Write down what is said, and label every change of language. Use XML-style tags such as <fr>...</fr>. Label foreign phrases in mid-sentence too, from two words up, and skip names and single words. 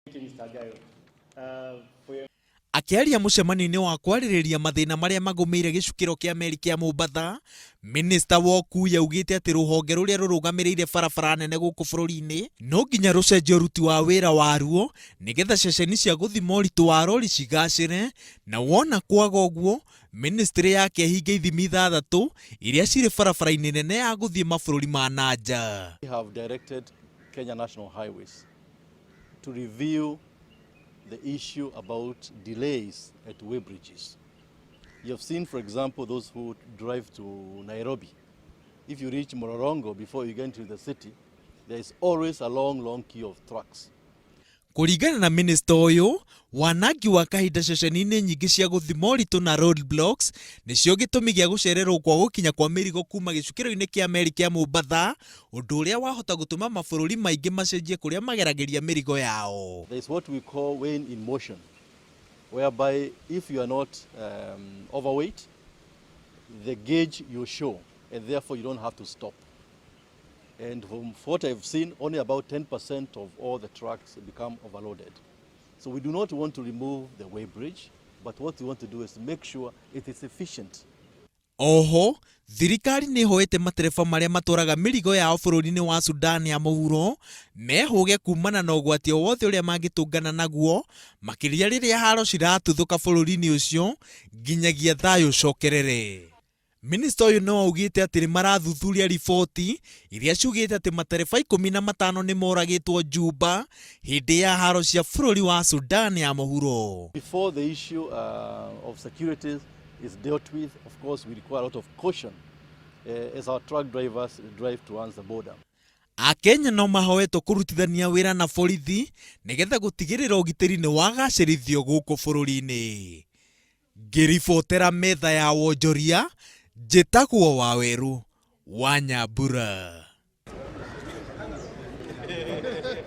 <ki>Akiaria mucemanio-ini wa kwaririria mathina maria magumeire gicukiro kia meli kia Mombatha, Minister wa ukuui augite ati ruhonge ruria rurugamiriire barabara nene guku bururi-ini no nginya rucenjie uruti wa wira waruo nigetha ceceni cia guthima uritu wa rori cigacire, na wona kwaga uguo ministry yake hinge ithimi 6 iria ciri barabara-ini nene ya guthii mabururi ma nanja.</ki> <en>We have directed Kenya National Highways to review the issue about delays at way bridges. You have seen, for example, those who drive to Nairobi. If you reach Mororongo before you get into the city, there is always a long queue of trucks.</en> <ki>Kuringana na minister uyu, wanangi wa kahinda ceceni-ini nyingi cia guthima uritu na roadblocks nicio gitumi gia gucererwo kwa gukinya kwa mirigo kuuma gicukiro-ini kia meli kia Mombatha, undu uria wahota gutuma mabururi maingi macenjie kuria magerageria mirigo yao.</ki> <en>There is what we call weighing in motion, whereby if you are not overweight, the gauge you show, and therefore you don't have to stop. And from what I've seen, only about 10% of all the trucks become overloaded. So we do not want to remove the weigh bridge, but what we want to do is to make sure it is efficient.</en> <ki>Oho, thirikari ni hoete matereba maria matwaraga mirigo yao bururi-ini wa Sudan ya muhuro mehuge kumana na ugwati wothe uria mangitungana naguo, makiria riria haro ciratuthuka bururi-ini ucio nginyagia thayu cokerere. Minister uyu no augite ati ni marathuthuria riboti iria ciugite ati matereba 15 ni moragitwo Juba hindi ya haro cia bururi wa Sudan ya muhuro.</ki> <en>Before the issue of security is dealt with, of course we require a lot of caution as our truck drivers drive towards the border.</en> <ki>Akenya no mahoetwo kurutithania wira na borithi nigetha gutigirira ugitiri ni wagacirithio guku bururi-ini. Ngiribotera metha ya wonjoria, njĩtagwo Waweru wa Nyambura.</ki>